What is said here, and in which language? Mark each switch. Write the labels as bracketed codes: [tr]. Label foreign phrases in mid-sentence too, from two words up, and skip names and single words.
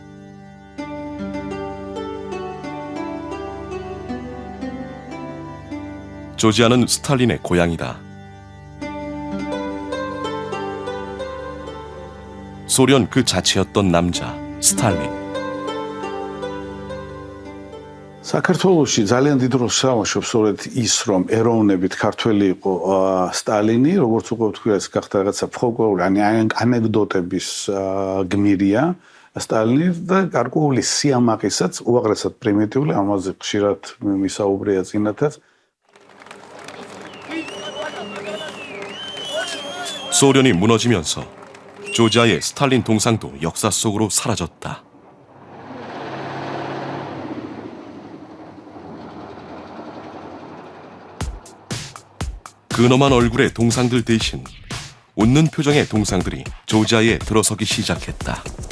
[ko] 조지아는 스탈린의 고향이다. 소련 그 자체였던 남자 스탈린. [ka] საქართველოში ძალიან დიდ როლს თამაშობს სწორედ ის, რომ ეროვნებით ქართველი იყო სტალინი, როგორც უკვე ვთქვი, ეს გახდა რაღაცა ფოლკლორული ანეკდოტების გმირია სტალინი და გარკვეული სიამაყესაც, უაღრესად პრიმიტიული, ამაზე ხშირად მისაუბრია წინათაც. [ko] 소련이 무너지면서 조지아의 스탈린 동상도 역사 속으로 사라졌다. 근엄한 얼굴의 동상들 대신 웃는 표정의 동상들이 조지아에 들어서기 시작했다.